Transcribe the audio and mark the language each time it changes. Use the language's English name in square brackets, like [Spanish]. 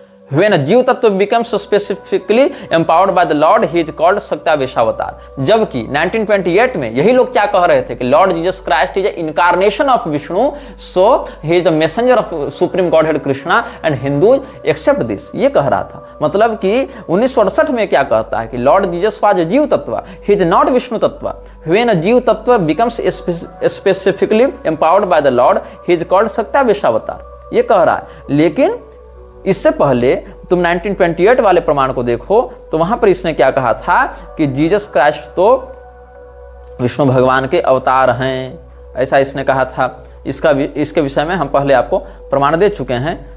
[English] When a जीव तत्व becomes specifically empowered by the Lord, he is called सत्यावेशावतार। [Hindi] जबकि 1928 में यही लोग क्या कह रहे थे कि [English] Lord Jesus Christ is incarnation of Vishnu, so he is the messenger of supreme Godhead Krishna and Hindu accept this. [Hindi] ये कह रहा था। मतलब कि 1968 में क्या कहता है कि [English] Lord Jesus was जीव तत्व, he is not Vishnu तत्व। When a जीव तत्व becomes specifically empowered by the Lord, he is called सत्यावेशावतार। [Hindi] ये कह रहा है। लेकिन इससे पहले तुम 1928 वाले प्रमाण को देखो तो वहां पर इसने क्या कहा था कि जीसस क्राइस्ट तो विष्णु भगवान के अवतार हैं, ऐसा इसने कहा था। इसके विषय में हम पहले आपको प्रमाण दे चुके हैं।